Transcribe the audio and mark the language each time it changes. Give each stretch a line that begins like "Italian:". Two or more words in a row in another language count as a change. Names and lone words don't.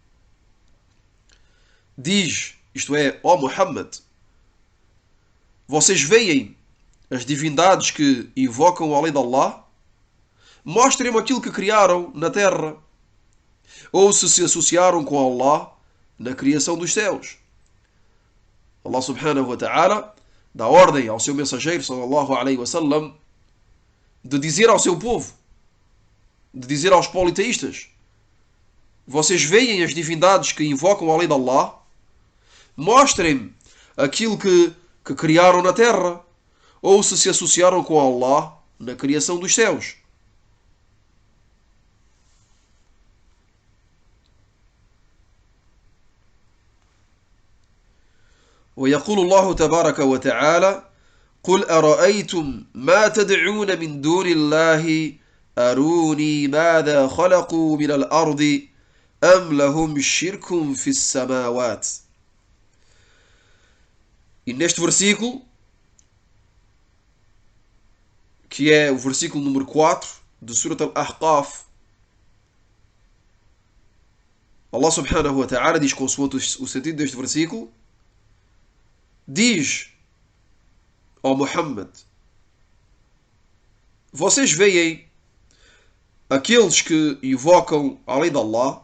Portuguese: Diz, isto é, ó Muhammad, vocês veem as divindades que invocam além de Allah? Mostrem-me aquilo que criaram na terra, ou se associaram com Allah na criação dos céus. Allah
Arabic: سبحانه وتعالى
Portuguese: dá ordem ao seu mensageiro,
Arabic: صلى الله عليه وسلم,
Portuguese: de dizer ao seu povo, de dizer aos politeístas: vocês veem as divindades que invocam além de Allah? Mostrem-me aquilo que criaram na terra, ou se associaram com Allah na criação dos céus.
Arabic: ويقول الله تبارك وتعالى: قل أرأيتم ما تدعون من دون الله أروني ماذا خلقوا من الأرض أم لهم شرك في السماوات.
Portuguese: E neste versículo, que é o versículo número 4 de Surat Al-Ahqaf, Allah
Arabic: سبحانه وتعالى
Portuguese: diz, consoante o sentido deste versículo, diz ao Muhammad: vocês veem aqueles que invocam além de Allah?